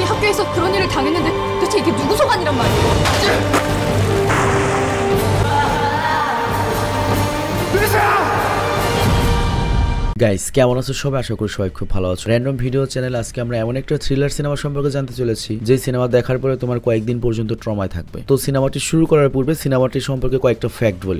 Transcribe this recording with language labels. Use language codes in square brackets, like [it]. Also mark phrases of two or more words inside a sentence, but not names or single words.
[ko] 교회에서 그런 일을 당했는데 도대체 이게 누구 소관이란 말이야? [bn] গাইস কেমন আছো সবাই? আশা করি সবাই খুব ভালো আছো। র্যান্ডম ভিডিও চ্যানেল আজকে আমরা এমন একটা থ্রিলার সিনেমা সম্পর্কে জানতে চলেছি যে সিনেমা দেখার পরে তোমার কয়েকদিন পর্যন্ত ট্রমায় থাকবে। তো সিনেমাটি শুরু করার পূর্বে সিনেমাটি সম্পর্কে কয়েকটা ফ্যাক্ট বলি।